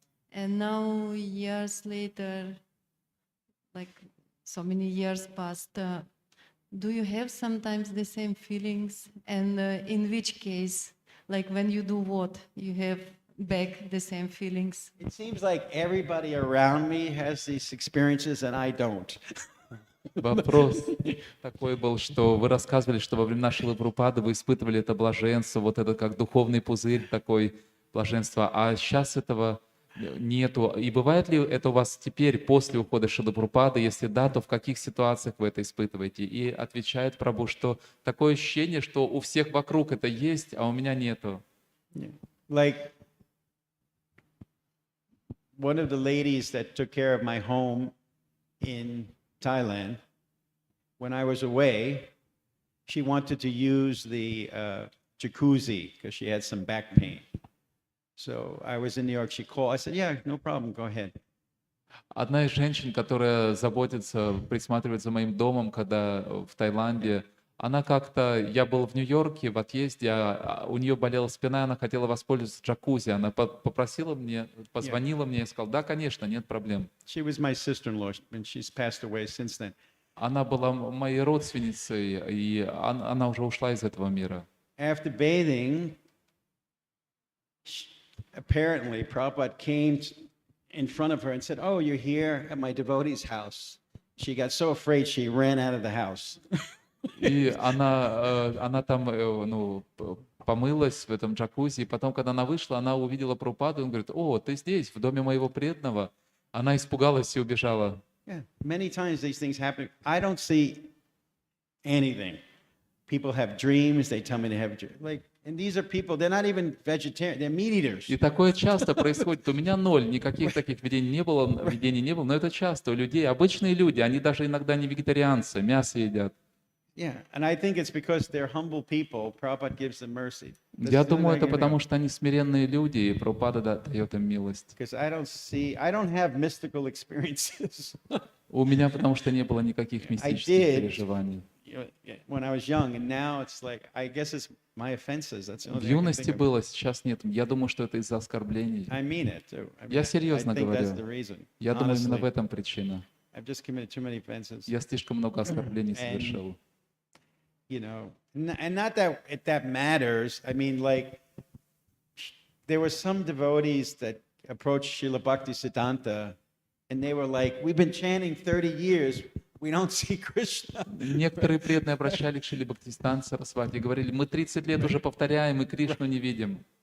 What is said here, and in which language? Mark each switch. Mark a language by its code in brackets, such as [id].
[en] And now, years later, like so many years passed, do you have sometimes the same feelings? And in which case, like when you do what, you have back the same feelings? It seems like everybody around me has these experiences and I don't. [ru] Вопрос такой был, что вы рассказывали, что во времена Шрилы Прабхупады вы испытывали это блаженство, вот это как духовный пузырь такой блаженства, а сейчас этого нету. И бывает ли это у вас теперь, после ухода Шрилы Прабхупады? Если да, то в каких ситуациях вы это испытываете? И отвечает Прабху, что такое ощущение, что у всех вокруг это есть, а у меня нету. [en] Like one of the ladies that took care of my home in Thailand, when I was away, she wanted to use the jacuzzi because she had some back pain. So I was in New York, she called, I said, yeah, no problem, go ahead. [ru] Одна из женщин, которая заботится, присматривает за моим домом, когда в Таиланде, она как-то, я был в Нью-Йорке в отъезде, у нее болела спина, она хотела воспользоваться джакузи, она попросила мне, позвонила мне и сказала, да, конечно, нет проблем. [en] She was my sister-in-law, and she's passed away since then. [ru] Она была моей родственницей, и она уже ушла из этого мира. [en] After bathing, apparently Prabhupada came in front of her and said, oh, you're here at my devotee's house. She got so afraid she ran out of the house. [ru] И она там помылась в этом джакузи, и потом, когда она вышла, она увидела Прабхупаду, и он говорит, о, ты здесь, в доме моего преданного. Она испугалась и убежала. [en] Yeah, many times these things happen. I don't see anything. People have dreams, they tell me they have dreams. Like, and these are people, they're not even vegetarian, they're meat eaters. [ru] И такое часто происходит. У меня ноль, никаких таких видений не было, но это часто у людей. Обычные люди, они даже иногда не вегетарианцы, мясо едят. [en] Yeah, and I think it's because they're humble people, Prabhupada gives them mercy. [ru] Я думаю, это потому, что они смиренные люди, и Прабхупада дает им милость. [en] Because I don't have mystical experiences. [ru] У меня потому что не было никаких мистических переживаний. [en] When I was young, and now it's like, I guess it's my offenses. That's the only thing I can [ru] юности [en] think of. [ru] было, сейчас нет. Я думаю, что это из-за оскорблений. [en] I mean it too. I mean, [ru] Я серьезно [en] I think [ru] говорю. [en] that's the reason. [ru] Я думаю, именно в [en] Honestly, [ru] этом причина. [en] I've just committed too many offenses. [ru] Я слишком много оскорблений совершил. [en] You know, and not that that matters. I mean, like, there were some devotees that approached Srila Bhakti Siddhanta, and they were like, we've been chanting 30 years, we don't see Krishna. [ru] Некоторые преданные обращались к Шриле Бхактисиданте Сарасвати и говорили, мы 30 лет уже повторяем, и Кришну не видим.